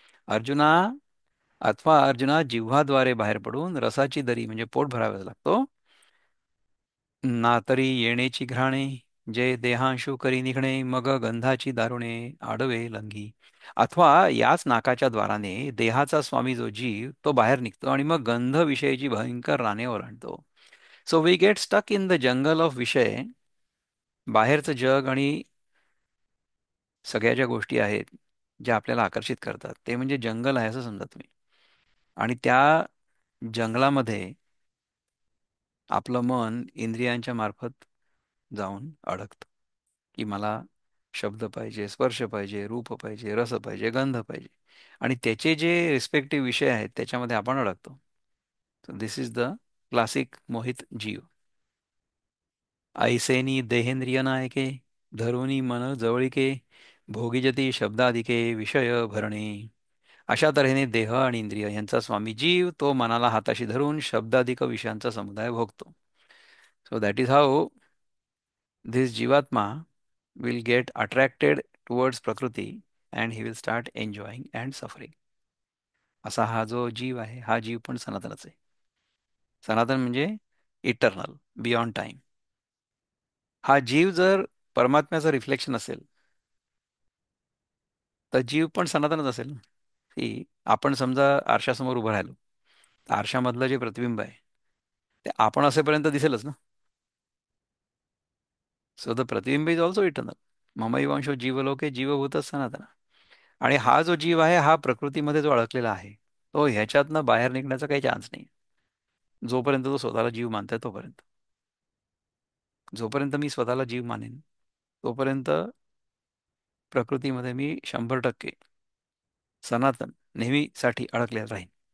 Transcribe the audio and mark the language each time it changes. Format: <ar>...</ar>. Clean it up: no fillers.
<mr>अर्जुना अर्जुना जिव्हाद्वारे बाहेर पडून रसाची दरी म्हणजे पोट भरावा लागतो. ना तरी येणेची घ्राणे जे देहांशू करी निघणे मग गंधाची दारुणे आडवे लंगी. अथवा याच नाकाच्या द्वाराने देहाचा स्वामी जो जीव तो बाहेर निघतो आणि मग गंध विषयीची भयंकर राने ओलांडतो.</mr> <en>So we get stuck in the jungle of विषय.</en> <mr>बाहेरचं जग आणि सगळ्या ज्या गोष्टी आहेत ज्या आपल्याला आकर्षित करतात ते म्हणजे जंगल आहे असं समजा तुम्ही. आणि त्या जंगलामध्ये आपलं मन इंद्रियांच्या मार्फत जाऊन अडकतं की मला शब्द पाहिजे, स्पर्श पाहिजे, रूप पाहिजे, रस पाहिजे, गंध पाहिजे आणि त्याचे जे रिस्पेक्टिव्ह विषय आहेत त्याच्यामध्ये आपण अडकतो.</mr> <en>This is the classic मोहित जीव.</en> <mr>ऐसेनी देहेंद्रिय नायके धरुनी मन जवळिके भोगीजती शब्दाधिके विषय भरणे. अशा तऱ्हेने देह आणि इंद्रिय यांचा स्वामी जीव तो मनाला हाताशी धरून शब्दाधिक विषयांचा समुदाय भोगतो.</mr> <en>So that is how this जीवात्मा will get attracted towards प्रकृती and he will start enjoying and suffering.</en> <mr>असा हा जो जीव आहे हा जीव पण सनातनच आहे. सनातन म्हणजे इटर्नल, बियॉन्ड टाइम. हा जीव जर परमात्म्याचं रिफ्लेक्शन असेल, तर जीव पण सनातनच असेल ना. की आपण समजा आरशासमोर उभं राहिलो, तर आरशामधलं जे प्रतिबिंब आहे ते आपण असेपर्यंत दिसेलच ना.</mr> <en>So the प्रतिबिंब is also eternal.</en> <sa>ममैवांशो जीवलोके जीवभूत सनातन.</sa> <mr>आणि हा जो जीव आहे हा प्रकृतीमध्ये जो अडकलेला आहे, तो ह्याच्यातनं बाहेर निघण्याचा काही चान्स नाही. जोपर्यंत तो स्वतःला जीव मानताय तोपर्यंत. जोपर्यंत मी स्वतःला जीव मानेन, तोपर्यंत प्रकृतीमध्ये मी 100% सनातन, नेहमीसाठी अडकलेला राहीन.</mr>